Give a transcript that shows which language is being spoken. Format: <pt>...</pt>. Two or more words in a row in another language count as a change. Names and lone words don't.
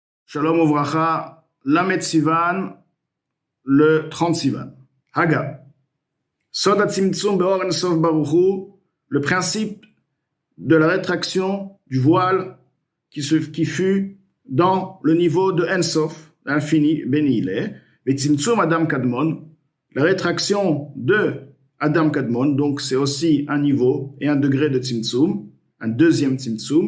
<he>שלום וברכה, ל' סיון,</he> <fr>le 30 Sivan.</fr> <he>הגה. סוד הצמצום באור אין סוף ברוך הוא,</he> <fr>le principe de la rétraction du voile qui fut dans le niveau de En Sof, l'infini, béni il est.</fr> <he>צמצום אדם קדמון,</he> <fr>la rétraction de Adam Kadmon, donc c'est aussi un niveau et un degré de Tzimtzum, un deuxième Tzimtzum.</fr>